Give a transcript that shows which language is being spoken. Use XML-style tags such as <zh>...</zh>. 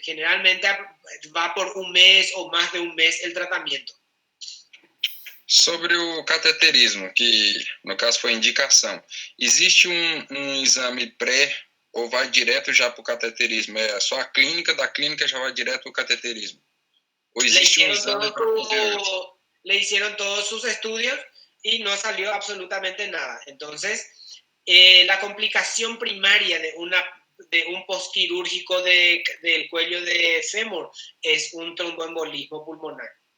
<es>Generalmente va por un mes o más de un mes el tratamiento.</es> <pt>Sobre o cateterismo, que no caso foi indicação, existe exame pré ou vai direto já para o cateterismo? É só a clínica, da clínica já vai direto para o cateterismo? Ou existe exame para poder...</pt> <es>Le hicieron todos sus estudios y no salió absolutamente nada. Entonces, La complicación primaria de un postquirúrgico del cuello de fémur es un tromboembolismo pulmonar.</es>